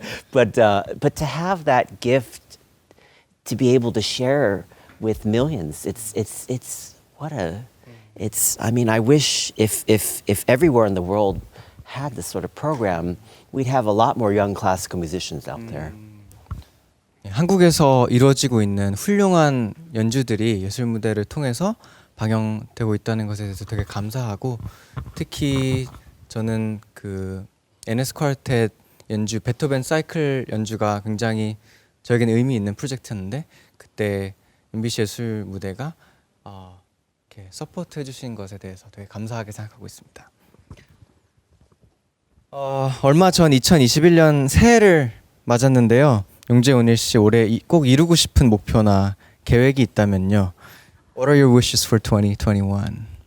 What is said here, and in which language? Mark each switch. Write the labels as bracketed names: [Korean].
[English] but to have that gift to be able to share with millions, it's what a it's I mean I wish if everywhere in the world had this sort of program, we'd have a lot more young classical musicians out there. [Korean] 한국에서 이루어지고 있는 훌륭한 연주들이 예술 무대를 통해서 방영되고 있다는 것에 대해서 되게 감사하고, 특히 저는 그 NS 쿼르텟 연주, 베토벤 사이클 연주가 굉장히 저에게는 의미 있는 프로젝트였는데, 그때 MBC 예술 무대가 이렇게 서포트 해주신 것에 대해서 되게 감사하게 생각하고 있습니다. 얼마 전 2021년 새해를 맞았는데요. 용재온일 씨 올해 꼭 이루고 싶은 목표나 계획이 있다면요. [English] What are your wishes for 2021?